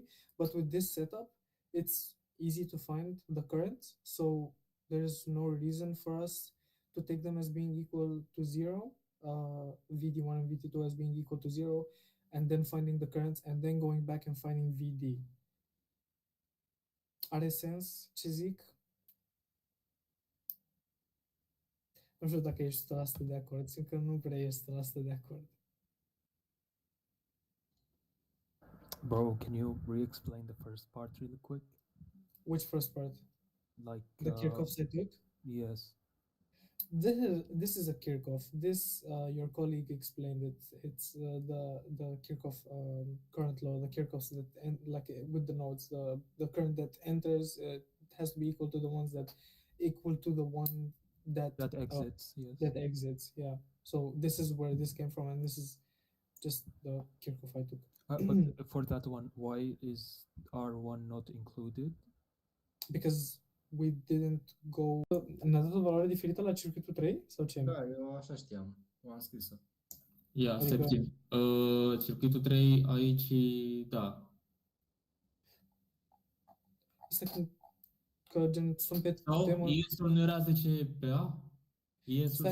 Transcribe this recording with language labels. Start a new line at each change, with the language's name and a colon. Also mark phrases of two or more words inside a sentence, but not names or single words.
English: But with this setup, it's easy to find the currents. So there's no reason for us to take them as being equal to 0, VD1 and VD2 as being equal to 0, and then finding the currents and then going back and finding VD.
Romanian: Are sens ce zic? Nu știu dacă ești 100% de acord, simt că nu prea ești 100% de acord.
English: Bro, can you re-explain the first part really quick? Which first part? Like the Kirchhoff's I took? Yes. This is a Kirchhoff. This your colleague explained it. It's the Kirchhoff current law. The Kirchhoffs that with the nodes, the current that enters has to be equal to the ones that equal to the one that exits. Yes. That exits. Yeah. So this is where this came from, and this is just the Kirchhoff I took. But for that one, why is R1 not included? Because we didn't go...
Romanian: Ne-a dat o valoare diferită la circuitul 3? Sau ce? Da, eu așa știam. O am scris-o. Ia, stai circuitul 3 aici, da. Asta că gen sunt pe temă... IS-ul nu era 10 PA? IS-ul